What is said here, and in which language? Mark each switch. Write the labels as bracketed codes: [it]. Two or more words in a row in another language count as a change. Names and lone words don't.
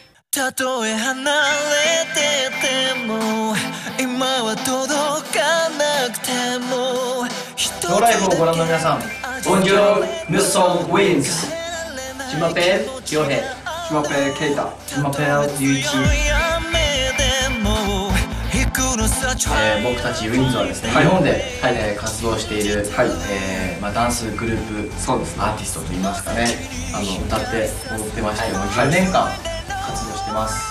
[fr] Bonjour, nous sommes Wings. Je m'appelle Yohei. Je m'appelle Keita. Je m'appelle Yuichi. [ja] 僕たちウィンズはですね、日本で、活動している、ダンスグループアーティストといいますかね、歌って踊ってまして、もう10年間活動してます。